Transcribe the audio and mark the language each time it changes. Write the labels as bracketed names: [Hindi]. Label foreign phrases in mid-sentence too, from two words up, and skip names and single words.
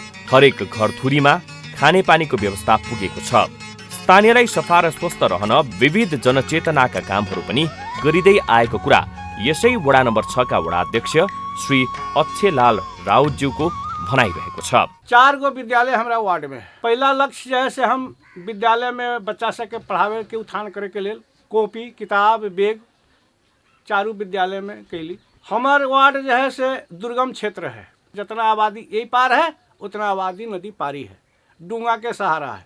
[Nepali] हरेक घरधुरीमा खानेपानीको व्यवस्था पुगेको छ। स्थानीयलाई सफा र स्वस्थ रहन विविध जनचेतनाका कामहरू पनि गरिँदै आएको कुरा यसै वडा नम्बर 6 का वडा अध्यक्ष श्री अक्षयलाल राउतज्यूको भनाइरहेको छ। [Maithili] 4 गो विद्यालय हमारा वार्ड में। पहला लक्ष्य जो है से हम विद्यालय में बच्चा सबके पढ़ावे के उत्थान करे के लिए कॉपी किताब बैग चारू विद्यालय में कैली। हमार वार्ड जो है से दुर्गम क्षेत्र है, जितना आबादी यही पार है उतना आबादी नदी पारी है, डूंगा के सहारा है।